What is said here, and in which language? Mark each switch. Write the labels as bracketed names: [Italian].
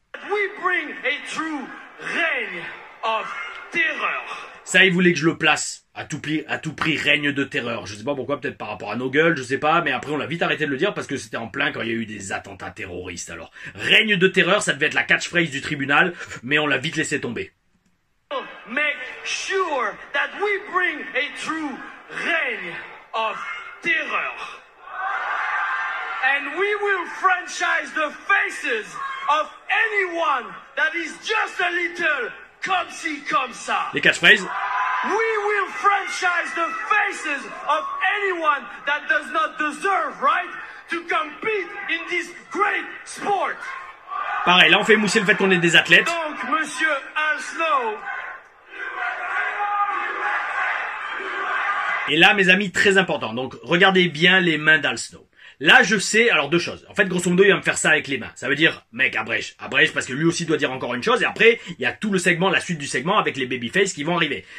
[English] We bring a true reign of terreur. [French] Ça, il voulait que je le place à tout prix, règne de terreur. Je sais pas pourquoi, peut-être par rapport à nos gueules, je sais pas, mais après on a vite arrêté de le dire parce que c'était en plein quand il y a eu des attentats terroristes. Alors, règne de terreur, ça devait être la catchphrase du tribunal, mais on l'a vite laissé tomber. [English] Make sure that we bring a true reign of terror. And we will franchise the faces of anyone that is just a little [French] comme ci, comme ça. Les catchphrases. [English] We will franchise the faces of anyone that does not deserve, right, to compete in this great sport. [French] Pareil, là on fait mousser le fait qu'on est des athlètes. Donc, Monsieur Al Snow. Et là, mes amis, très important. Donc, regardez bien les mains d'Al Snow. Là, je sais, alors deux choses. En fait, grosso modo, il va me faire ça avec les mains. Ça veut dire, mec, abrège, parce que lui aussi doit dire encore une chose. Et après, il y a tout le segment, la suite du segment avec les babyface qui vont arriver.